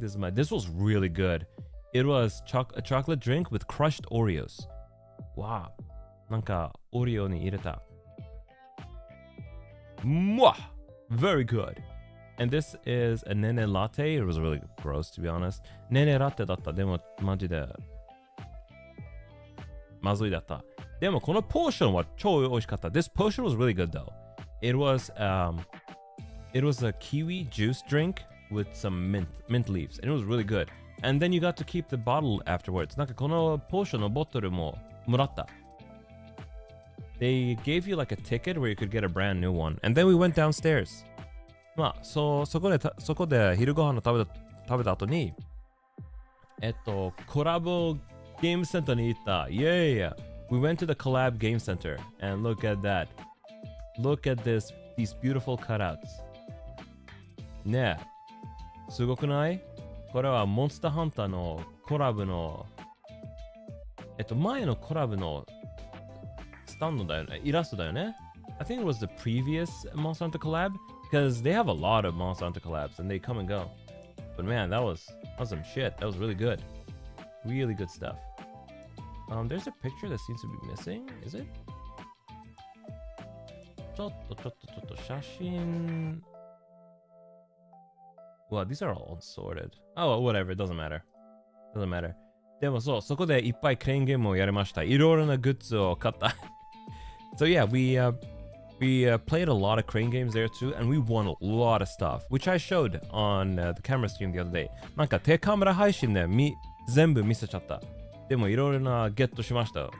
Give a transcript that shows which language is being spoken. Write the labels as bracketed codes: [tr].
[en] This was really good. It was a chocolate drink with crushed Oreos. Wow. [ja] なんか、オリオに入れた。 [en] Mwah! Very good. And this is a nene latte. It was really gross, to be honest. [ja] Nene latte だった。でも、マジで、まずいだった。でも、このポーションは超美味しかった。 [en] This potion was really good, though. It was a kiwi juice drink with some mint leaves. And it was really good. And then you got to keep the bottle afterwards. [ja] なんかこのポーションのボトルももらった。 [en] They gave you like a ticket where you could get a brand new one. And then we went downstairs. [ja] まあ、そこで昼ご飯を食べた後に、コラボゲームセンターに行った。 [en] Yeah! We went to the collab game center. And look at that. Look at these beautiful cutouts. [ja] ねえ。すごくない？これはモンスターハンターのコラボの、前のコラボのスタンドだよね。イラストだよね。 [en] I think it was the previous Monster Hunter collab because they have a lot of Monster Hunter collabs and they come and go. But man, that was some shit. That was really good. Really good stuff. There's a picture that seems to be missing. Is it? [ja] ちょっと写真。 [en] Well, these are all unsorted. Oh, whatever. It doesn't matter. Doesn't matter. [ja] でもそう、そこでいっぱいクレーンゲームをやりました。いろいろなグッズを買った。 [en] So yeah, we played a lot of crane games there too, and we won a lot of stuff, which I showed on the camera stream the other day. [ja] なんか手カメラ配信で全部見せちゃった。でもいろいろなゲットしました。